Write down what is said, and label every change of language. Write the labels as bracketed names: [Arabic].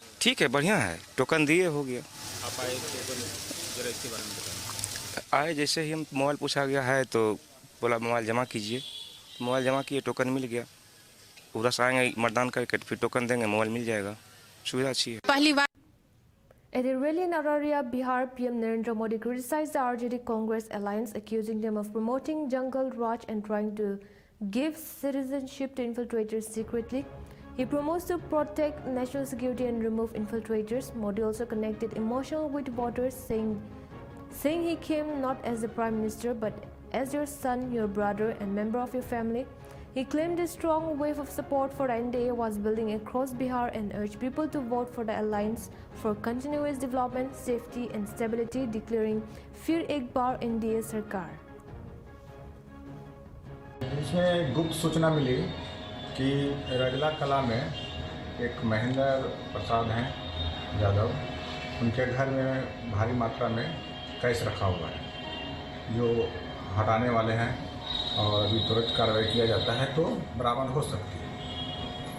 [Hindi] ठीक है, बढ़िया है, टोकन दिए हो गया। आप आए जरा इसके बारे में बताएं। आए जैसे ही हम मोबाइल पूछा गया है तो बोला मोबाइल जमा कीजिए, मोबाइल जमा किए, टोकन मिल गया। पूरा आएंगे मतदान करके फिर टोकन देंगे, मोबाइल मिल जाएगा, सुविधा अच्छी है। पहली बार [English] At a rally in Araria, Bihar, PM Narendra Modi criticized the RJD Congress alliance, accusing them of promoting jungle raj and trying to give citizenship to infiltrators secretly. He promised to protect national security and remove infiltrators. Modi also connected emotional with voters, saying he came not as the Prime Minister but as your son, your brother and member of your family. He claimed a strong wave of support for NDA was building across Bihar and urged people to vote for the alliance for continuous development, safety and stability, declaring [Hindi] फिर एक बार NDA सरकार। इसमें गुप्त सूचना मिली कि रजला कला में एक महेंद्र प्रसाद हैं यादव, उनके घर में भारी मात्रा में कैश रखा हुआ है जो हटाने वाले हैं और अभी तुरंत कार्रवाई किया जाता है तो बरामद हो सकती है।